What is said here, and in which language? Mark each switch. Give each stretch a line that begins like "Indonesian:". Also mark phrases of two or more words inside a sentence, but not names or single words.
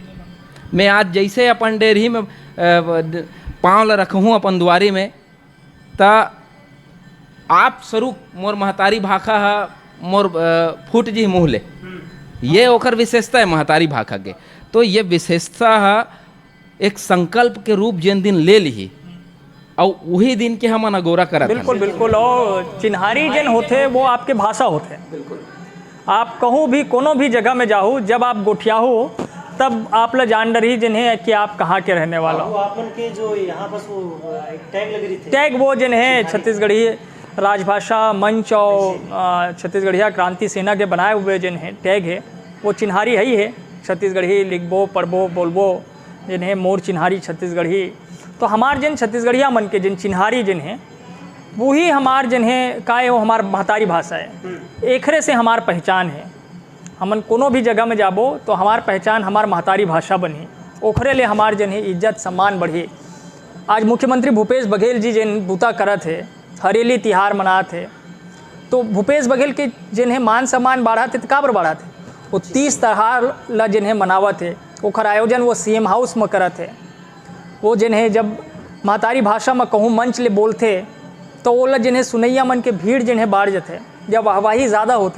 Chhattisgarhi: मैं आज जैसे अपन डेरही में पाँव ल रखूँ अपन दुआरी में, तो आप स्वरूप मोर महतारी भाषा मोर फूट जी मुँह ले, ये ओकर विशेषता है महतारी भाषा के। तो ये विशेषता एक संकल्प के रूप जिन दिन ले ली और वही दिन के हम अगोरा करत। बिल्कुल बिल्कुल। और चिन्हारी जन होते वो आपके भाषा होते हैं। बिल्कुल। आप कहूँ भी कोनो भी जगह में जाओ, जब आप गोठिया हो तब आप ला जान डर ही जिन्हें कि आप कहाँ के रहने वाला हो। आपन के जो यहाँ बस वो एक टैग लग रही थी, टैग वो जिन्हें छत्तीसगढ़ी राजभाषा मंच और छत्तीसगढ़िया क्रांति सेना के बनाए हुए जिन्हें टैग है वो चिन्हारी है ही है। छत्तीसगढ़ी लिखबो पढ़बो बोलबो जिन्हें मोर चिन्हारी छत्तीसगढ़ी। तो हमार जिन छत्तीसगढ़िया मन के जिन चिन्हारी जिन हैं वही हमार जिन्हें का है वो हमार महतारी भाषा है। एकरे से हमार पहचान है। हमन कोनो भी जगह में जाबो तो हमार पहचान हमार महतारी भाषा बनी, ओखरे ले हमार जिन्हें इज्जत सम्मान बढ़ी। आज मुख्यमंत्री भूपेश बघेल जी जिन बूता करत है, हरेली तिहार मनात है, तो भूपेश बघेल के जिन्हें मान सम्मान बढ़ात है तो काबर बढ़ात है? वो 30 त्योहार ला जिन्हें मनावत है, ओखर आयोजन वो
English: CM house
Chhattisgarhi: में करत है। वो जिन्हें जब महतारी भाषा में कहूँ मंच ले बोलते तो वो ला जिन्हें सुनैया मन के भीड़ जिन्हें बाढ़ जाते, जब वाहवाही ज़्यादा होते।